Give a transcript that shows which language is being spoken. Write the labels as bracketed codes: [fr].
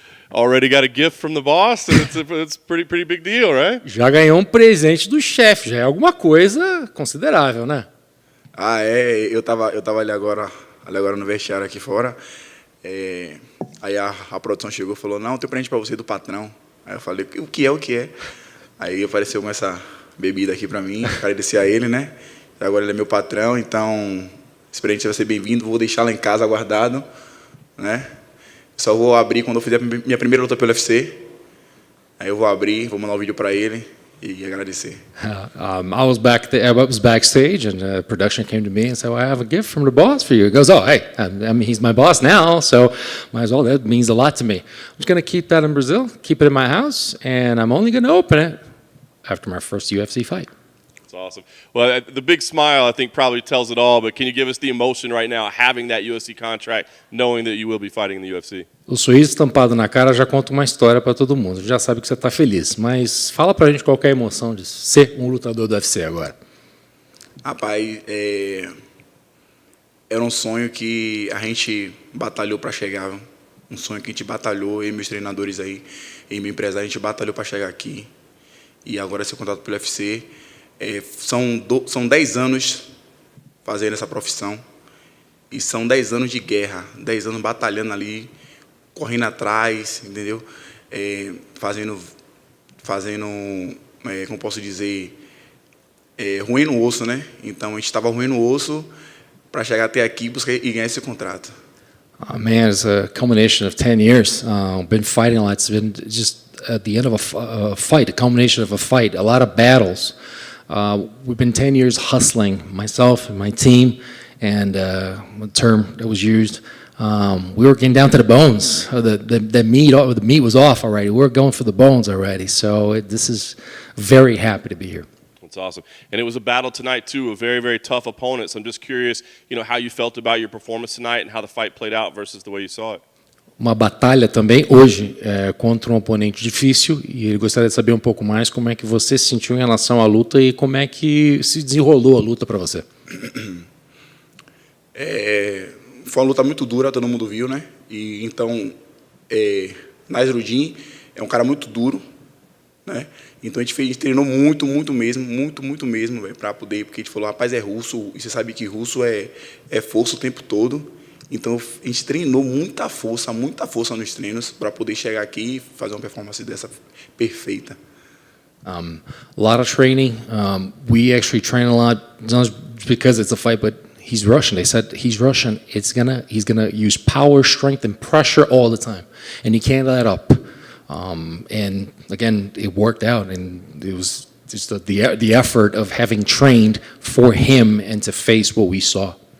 [en] Already got a gift from the boss, and it's pretty big deal, right? [pt] Já ganhou presente do chefe, já é alguma coisa considerável, né? Ah, é, eu tava ali agora no vestiário aqui fora. Aí a produção chegou e falou: "Não, tem presente para você do patrão". Aí eu falei: "O que é?" Aí apareceu com essa bebida aqui para mim, agradecer a ele, né? Agora ele é meu patrão, então esse presente vai ser bem-vindo, vou deixar lá em casa guardado, né? Só vou abrir quando eu fizer minha primeira luta pelo UFC. Aí eu vou abrir, vou mandar um vídeo para ele e agradecer. [en] I was backstage, and production came to me and said, well, "I have a gift from the boss for you." He goes, "Oh, hey, I mean, he's my boss now, so might as well. That means a lot to me. I'm just going to keep that in Brazil, keep it in my house, and I'm only going to open it after my first UFC fight." That's awesome. Well, the big smile, I think, probably tells it all, but can you give us the emotion right now, having that UFC contract, knowing that you will be fighting in the UFC? [pt] O sorriso estampado na cara já conta uma história para todo mundo. Já sabe que você está feliz, mas fala pra gente qual que é a emoção de ser um lutador do UFC agora. Rapaz, era um sonho que a gente batalhou para chegar, viu? Um sonho que a gente batalhou, eu e meus treinadores aí, e meu empresário, a gente batalhou para chegar aqui. E agora ser contratado pelo UFC. São 10 anos fazendo essa profissão. E são 10 anos de guerra, 10 anos batalhando ali, correndo atrás, entendeu? Fazendo como posso dizer, roendo o osso, né? Então a gente estava roendo o osso para chegar até aqui e ganhar esse contrato. [en] Man, it's a culmination of 10 years. Been fighting a lot. It's been just at the end of a fight, a culmination of a fight, a lot of battles. We've been 10 years hustling, myself and my team, and the term that was used, we were getting down to the bones. The meat was off already. We were going for the bones already. So this is very happy to be here. That's awesome. And it was a battle tonight, too, a very, very tough opponent. So I'm just curious, how you felt about your performance tonight and how the fight played out versus the way you saw it. [pt] Uma batalha também hoje contra um oponente difícil, e ele gostaria de saber um pouco mais como é que você se sentiu em relação à luta e como é que se desenrolou a luta para você. Foi uma luta muito dura, todo mundo viu, né? E então, Nasruddin é um cara muito duro, né? Então a gente treinou muito mesmo, para poder, porque a gente falou, rapaz, é russo, e você sabe que russo é força o tempo todo. Então a gente treinou muita força nos treinos para poder chegar aqui e fazer uma performance dessa perfeita. [en] A lot of training. We actually train a lot, not because it's a fight, but he's Russian. They said he's Russian. He's gonna use power, strength, and pressure all the time, and he can't let up. And again, it worked out, and it was just the effort of having trained for him and to face what we saw.